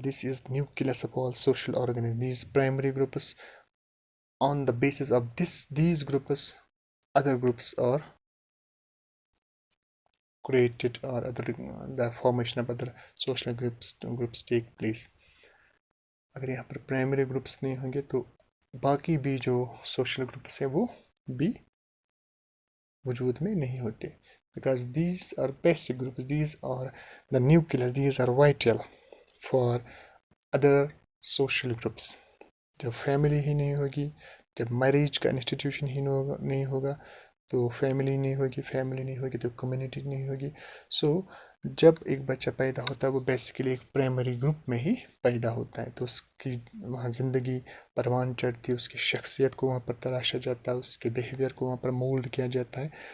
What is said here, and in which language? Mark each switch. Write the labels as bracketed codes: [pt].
[en] This is nucleus of all social organizations. These primary groups, on the basis of these groups, other groups are created, or the formation of other social groups take place. [ur] اگر یہاں پر primary groups نہیں ہوں گے تو باقی بھی جو social groups ہیں وہ بھی وجود میں نہیں ہوتے. [en] Because these are basic groups, these are the nucleus, these are vital for other social groups. [ur] جب فیملی ہی نہیں ہوگی، جب میریج کا انسٹیٹیوشن ہی نہیں ہوگا تو فیملی نہیں ہوگی تو کمیونٹی نہیں ہوگی. سو جب ایک بچہ پیدا ہوتا ہے وہ بیسیکلی ایک پرائمری گروپ میں ہی پیدا ہوتا ہے، تو اس کی وہاں زندگی پروان چڑھتی ہے، اس کی شخصیت کو وہاں پر تراشا جاتا ہے، اس کے بیہیویئر کو وہاں پر مولڈ کیا جاتا ہے.